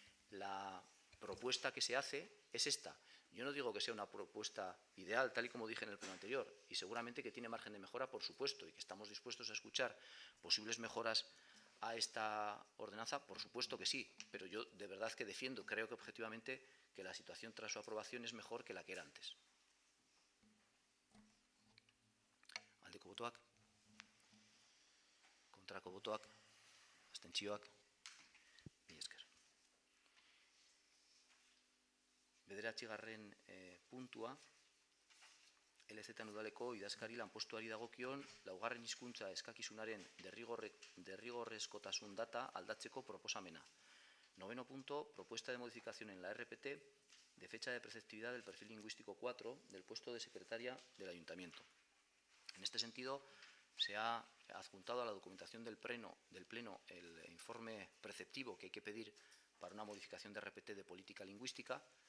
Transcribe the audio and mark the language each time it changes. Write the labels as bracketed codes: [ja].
[es] La propuesta que se hace es esta. Yo no digo que sea una propuesta ideal, tal y como dije en el pleno anterior, y seguramente que tiene margen de mejora, por supuesto, y que estamos dispuestos a escuchar posibles mejoras a esta ordenanza, por supuesto que sí, pero yo de verdad que defiendo, creo que objetivamente, que la situación tras su aprobación es mejor que la que era antes. [eu] Aldeko botoak, kontrako botoak, abstentzioak, mila esker. Bederatzigarren puntua, LZ udaleko idazkari lanpostuari dagokion laugarren hizkuntza eskakizunaren derrigorrezkotasun data aldatzeko proposamena. [es] Noveno punto, propuesta de modificación en la RPT de fecha de preceptividad del perfil lingüístico 4 del puesto de secretaria del Ayuntamiento. En este sentido, se ha adjuntado a la documentación del Pleno el informe preceptivo que hay que pedir para una modificación de RPT de política lingüística.